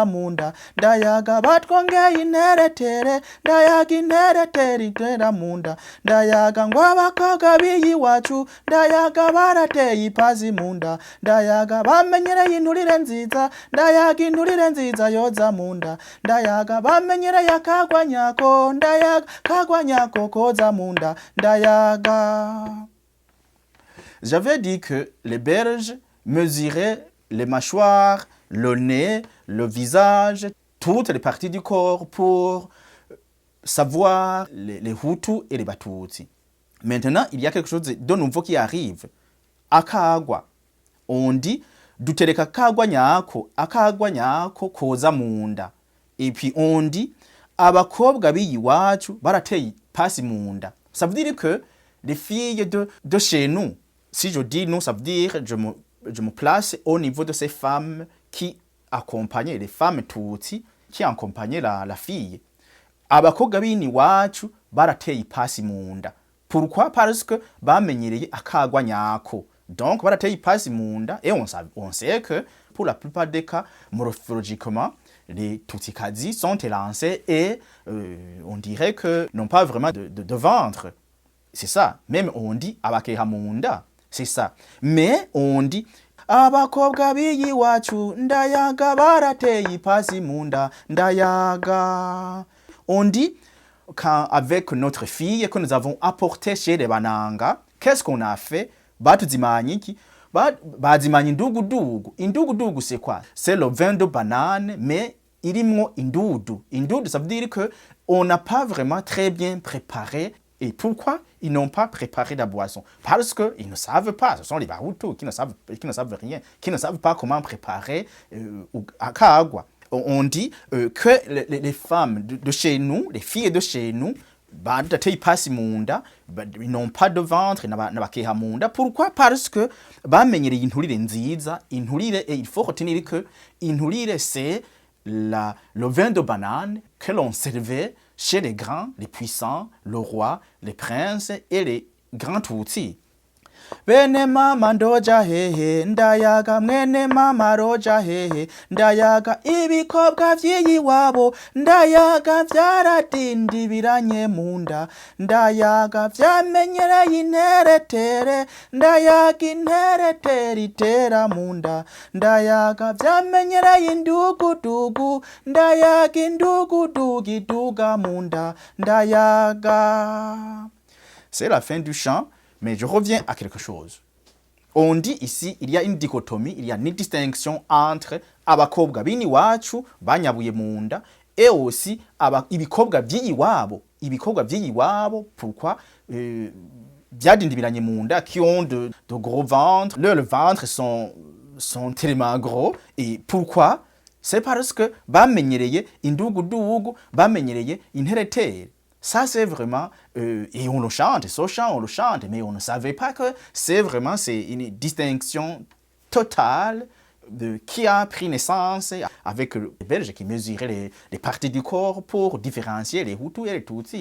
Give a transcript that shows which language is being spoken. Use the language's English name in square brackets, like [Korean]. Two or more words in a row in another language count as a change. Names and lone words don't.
[Rundi] mu nda ndayaga batwongeye interetere ndayaga interetere itera mu nda ndayaga ngo abakobwa b'iyi wacu ndayaga barateye ipazi mu nda ndayaga bamenyereye inturire nziza ndayaga inturire nziza yoza mu nda ndayaga bamenyereye akagwa nyako ndayaga kagwa nyako koza mu nda ndayaga. [French] J'avais dit que les Belges mesuraient les mâchoires, le nez, le visage, toutes les parties du corps pour savoir les Hutus et les Batutsi. Maintenant, il y a quelque chose de nouveau qui arrive. [Rundi] Akagwa. [French] On dit [Rundi] dutereka akagwa nyako koza mu nda. [French] Et puis on dit [Rundi] abakobwa b'iyi wacu barateye pasi mu nda. [French] Ça veut dire que les filles de chez nous, si je dis nous, ça veut dire je me place au niveau de ces femmes qui accompagnaient, les femmes Tutsi qui accompagnaient la fille. [Rundi] Abakobwa b'ini wacu barateye pasi mu nda. [French] Pourquoi? Parce que [Rundi] bamenyereye akagwa nyako. Donc, barateye pasi mu nda, [French] et on sait que pour la plupart des cas, morphologiquement, les Tutsi-Kazi sont élancés et on dirait que n'ont pas vraiment de ventre. C'est ça. Même on dit [Rundi] abakeha mu nda. [French] C'est ça. Mais on dit abakobwa b'iyi wacu ndayaga barateye pasi mu nda ndayaga. On dit quand avec notre fille que nous avons apporté chez les Bananga, qu'est-ce qu'on a fait? [Rundi] Batuzimanye ki bazimanye indugudugu. [French] Indugudugu c'est quoi? C'est le vin de banane mais [Rundi] irimwo indudu. [French] Indudu ça veut dire que on n'a pas vraiment très bien préparé. Et pourquoi ils n'ont pas préparé la boisson? Parce que ils ne savent pas. Ce sont les Bahutus qui ne savent rien, qui ne savent pas comment préparer akagwa. On dit que les femmes de chez nous, les filles de chez nous, ils n'ont pas de ventre, [Rundi] n'abakeha mu nda. [French] Pourquoi? Parce que [Rundi] bamenyereye inturire nziza. [French] Inturire, et il faut retenir que inturire c'est le vin de banane que l'on servait chez les grands, les puissants, le roi, les princes et les grands Tutsi. [Rundi] Bene mama ndoja hehe ndayaga mwene mama roja hehe ndayaga ibikobwa vy'iyi wabo ndayaga vyaratindibiranye mu nda ndayaga vyamenyereye interetere ndayaga interetere itera mu nda ndayaga vyamenyereye indugudugu ndayaga indugudugu iduga mu nda ndayaga. [French] C'est la fin du chant. Mais je reviens à quelque chose. On dit ici, il y a une dichotomie, il y a une distinction entre [Rundi] abakobwa b'ini wacu banyabuye mu nda [French] et aussi [Rundi] ibikobwa by'iyi wabo. Ibikobwa by'iyi wabo, pourquoi? Byadindibiranye mu nda, [French] qui ont de gros ventres. Leurs ventres sont tellement gros. Et pourquoi? C'est parce que [Rundi] bamenyereye indugudugu, bamenyereye interetere. [French] Ça, c'est vraiment... et on le chante, ce chant, on le chante, mais on ne savait pas que c'est une distinction totale qui a pris naissance avec les Belges qui mesuraient les parties du corps pour différencier les Hutus et les Tutsis.